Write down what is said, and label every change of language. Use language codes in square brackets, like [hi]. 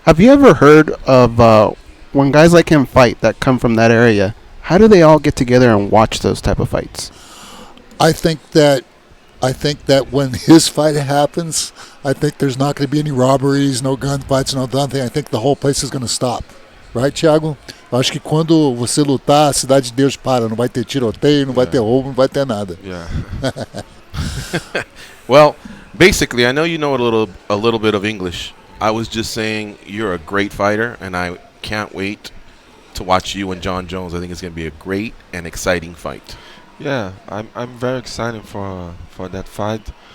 [en] Have you ever heard of when guys like him fight that come from that area, how do they all get together and watch those type of fights? I think that when his fight happens, I think there's not going to be any robberies, no gunfights, no nothing. I think the whole place is going to stop. Right, Thiago? [pt] Eu acho que quando você lutar, a cidade de Deus para. Não vai ter tiroteio, não vai ter roubo, não vai ter nada. [en] Yeah. Well, basically, I know you know a little bit of English. I was just saying you're a great fighter, and I can't wait to watch you and Jon Jones. I think it's going to be a great and exciting fight. Yeah, I'm very excited for that fight.